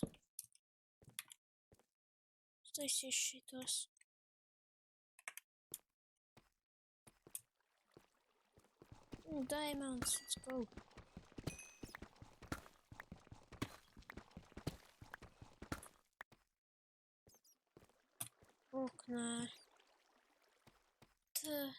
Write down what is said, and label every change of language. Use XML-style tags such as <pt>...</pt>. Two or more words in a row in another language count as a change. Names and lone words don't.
<lv>Taisīšu šitos.</lv> <en>Diamonds, let's go.</en> <lv>Nē. Tā.</lv>